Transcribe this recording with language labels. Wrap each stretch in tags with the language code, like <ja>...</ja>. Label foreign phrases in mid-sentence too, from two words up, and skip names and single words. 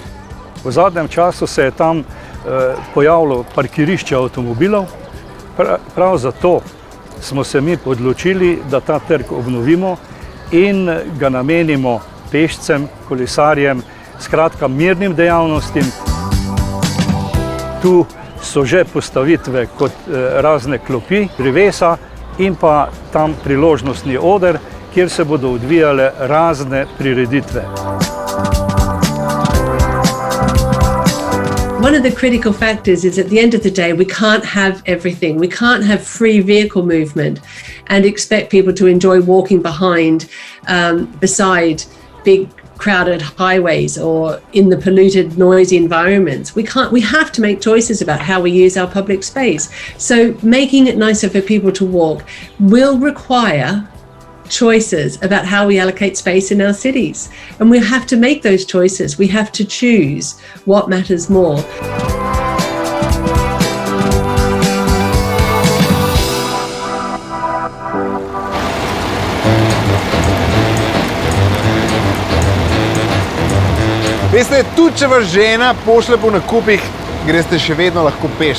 <sl>V zadnjem času se je tam pojavilo parkirišče avtomobilov, prav zato smo se mi odločili, da ta trg obnovimo in ga namenimo pešcem, kolesarjem, skratka mirnim dejavnostim. Tu so že postavitve kot razne klopi, drevesa in pa tam priložnostni oder, kjer se bodo odvijale razne prireditve.</sl> <en>One of the critical factors is at the end of the day, we can't have everything. We can't have free vehicle movement and expect people to enjoy walking beside big crowded highways or in the polluted, noisy environments. We have to make choices about how we use our public space. So making it nicer for people to walk will require choices about how we allocate space in our cities. And we have to make those choices. We have to choose what matters more.</en> <sl>Veste, tudi če vas žena pošle po nakupih, greste še vedno lahko peš.</sl>